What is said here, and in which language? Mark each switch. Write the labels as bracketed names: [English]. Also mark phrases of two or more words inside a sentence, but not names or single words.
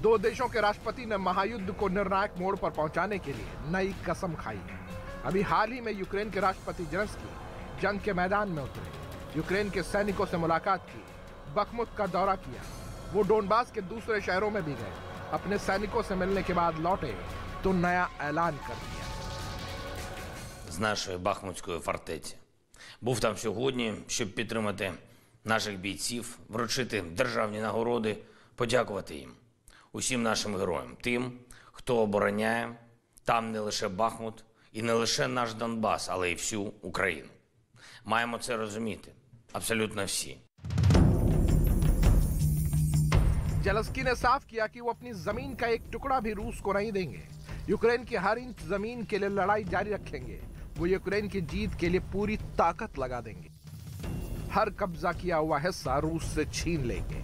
[Hindi] दो देशों के राष्ट्रपति ने महायुद्ध को निर्णायक मोड़ पर पहुंचाने के लिए नई कसम खाई है। अभी हाल ही में यूक्रेन के राष्ट्रपति ज़ेलेंस्की जंग के मैदान में उतरे, यूक्रेन के सैनिकों से मुलाकात की, बखमुत का दौरा किया। वो डोनबास के दूसरे शहरों में भी गए। अपने सैनिकों से मिलने के बाद लौटे तो नया ऐलान कर दिया। [Ukrainian] З нашої Бахмутської фортеці. Був там сьогодні, щоб підтримати наших бійців, вручити державні нагороди, подякувати їм, усім нашим героям, тим, хто обороняє там не лише Бахмут і не лише наш Донбас, але й всю Україну. Маємо це розуміти, абсолютно всі. [Hindi] ज़ेलेंस्की ने साफ किया कि वो अपनी जमीन का एक टुकड़ा भी रूस को नहीं देंगे। यूक्रेन की हर इंच जमीन के लिए लड़ाई जारी रखेंगे। वो यूक्रेन की जीत के लिए पूरी ताकत लगा देंगे। हर कब्जा किया हुआ हिस्सा रूस से छीन लेंगे।